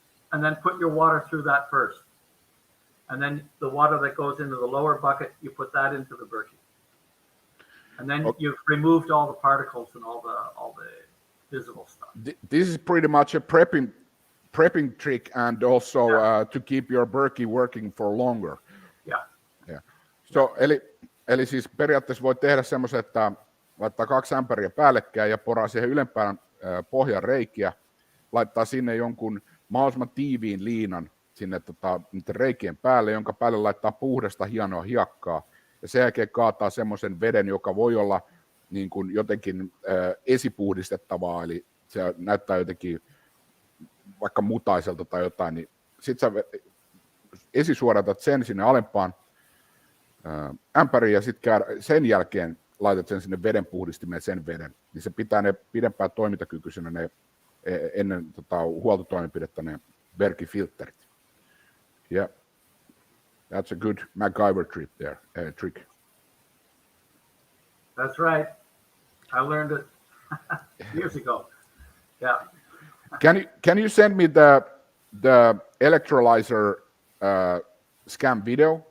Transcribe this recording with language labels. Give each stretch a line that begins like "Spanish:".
English: And then put your water through that first. And then the water that goes into the lower bucket, you put that into the Berkey. And then you've removed all the particles and all the visible stuff. This is pretty much a prepping trick, and also to keep your Berkey working for longer. Yeah.
Finnish: So eli siis periaatteessa voi tehdä semmoisen, että laittaa 2 ämpäriä päällekkäin ja poraa siihen ylempään pohjan reikiä, laittaa sinne jonkun mahdollisimman tiiviin liinan sinne niiden reikien päälle, jonka päälle laittaa puhdasta hienoa hiekkaa, ja sen jälkeen kaataa semmoisen veden, joka voi olla niin kuin jotenkin esipuhdistettavaa, eli se näyttää jotenkin vaikka mutaiselta tai jotain, niin sit sä esisuodatat sen sinne alempaan ämpäriin, ja sitten sen laitat sen sinne vedenpuhdistimeen sen veden, niin se pitää ne pidempään toimintakykyisenä ne ennen huoltotoimenpidettä ne Berkey-filterit.
English: Yeah, that's a good MacGyver trick. That's right. I learned it years ago. Yeah. Can you send me the electrolyzer scam video?